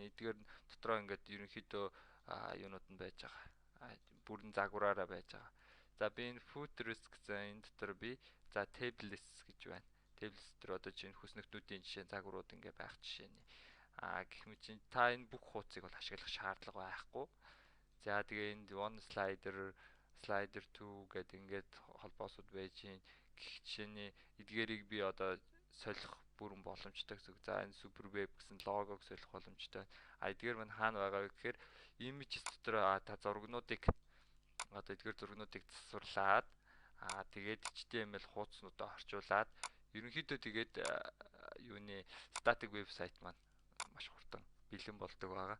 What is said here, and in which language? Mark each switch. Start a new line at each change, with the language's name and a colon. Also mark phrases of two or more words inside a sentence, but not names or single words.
Mongolian: Эдгээр дотроо ингээд ерөнхийдөө юунууд нь байж байгаа. Бүрэн загвараараа байж байгаа. За би энэ footers гэсэн энэ дотор би за tables гэж байна. Tables дотор одоо чинь хүснэгтнүүдийн жишээ загварууд ингээ байх жишээний. Гэх мэт чинь та энэ бүх хуудсыг бол ашиглах шаардлага байхгүй. За тэгээ энд
English: one slider, slider 2
Mongolian: гэдэг ингээд холбоосууд байж гин. Гэх жишээний эдгээрийг би одоо солих бүрэн боломжтой гэсэн. За энэ superweb гэсэн логог солих боломжтой. Эдгээр маань хаана байгаа вэ гэхээр images дотор та зургнуудыг одоо эдгээр зургнуудыг засварлаад тэгээд HTML хуудаснуудаа орчуулад ерөнхийдөө тэгээд юуны static вебсайт маань маш хурдан бэлэн болдог байгаа.